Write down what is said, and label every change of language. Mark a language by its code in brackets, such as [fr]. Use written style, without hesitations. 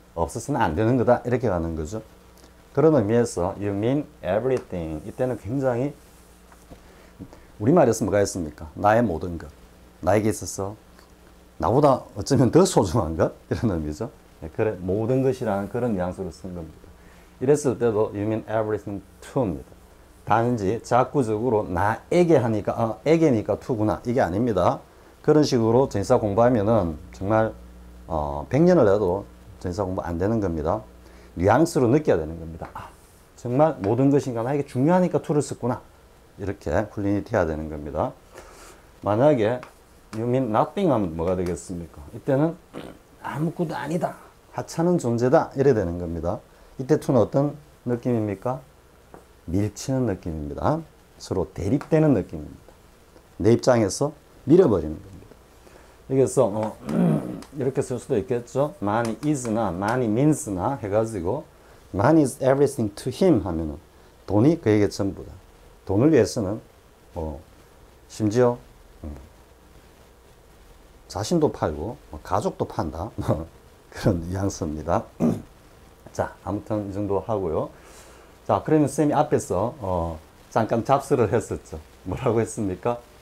[ko] 없었으면 안 되는 거다 이렇게 가는 거죠. 그런 의미에서 [en] you mean everything [ko] 이때는 굉장히 우리말에서 뭐가 있습니까? 나의 모든 것. 나에게 있어서 나보다 어쩌면 더 소중한 것? 이런 의미죠. 그래, 모든 것이라는 그런 뉘앙스로 쓴 겁니다. 이랬을 때도 [en] you mean everything to [ko] 입니다. 단지 자꾸적으로 나에게 하니까 에게니까 to구나 이게 아닙니다. 그런 식으로 전치사 공부하면은 정말 100년을 해도 전치사 공부 안 되는 겁니다. 뉘앙스로 느껴야 되는 겁니다. 정말 모든 것인가 나에게 중요하니까 to를 썼구나. 이렇게 훈련이 돼야 되는 겁니다. 만약에 [en] you mean nothing [ko] 하면 뭐가 되겠습니까? 이때는 아무것도 아니다. 하찮은 존재다. 이래 되는 겁니다. 이때 to는 어떤 느낌입니까? 밀치는 느낌입니다. 서로 대립되는 느낌입니다. 내 입장에서 밀어버리는 겁니다. 여기서 이렇게 쓸 수도 있겠죠. [en] money is [ko] 나 [en] money means [ko] 나 해가지고 [en] money is everything to him [ko] 하면은 돈이 그에게 전부다. 돈을 위해서는 심지어 자신도 팔고 가족도 판다. 그런 뉘앙스입니다. 자, 아무튼 이 정도 하고요. 자, 그러면 쌤이 앞에서 잠깐 잡스를 했었죠. 뭐라고 했습니까?